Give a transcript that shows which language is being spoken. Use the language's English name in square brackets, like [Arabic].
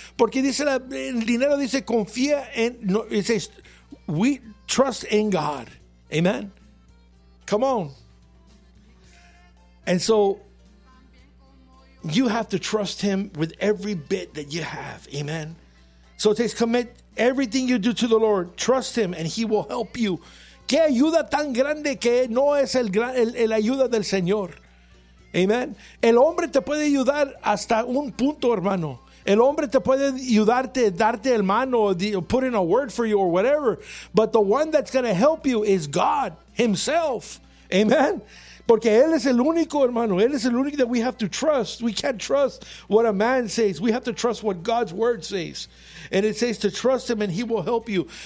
[Spanish] Porque dice, el dinero dice, confía en, no, [English] it says, we trust in God. Amen. Come on. And so, you have to trust him with every bit that you have. Amen. So it says, commit everything you do to the Lord. Trust him and he will help you. [Spanish] ¿Qué ayuda tan grande que no es el ayuda del Señor? Amen. El hombre te puede ayudar hasta un punto, hermano. El hombre te puede ayudarte, darte el mano, [English] put in a word for you or whatever. But the one that's going to help you is God himself. [Spanish] Amen. Porque él es el único, hermano. Él es el único [English] that we have to trust. We can't trust what a man says. We have to trust what God's word says. And it says to trust him and he will help you.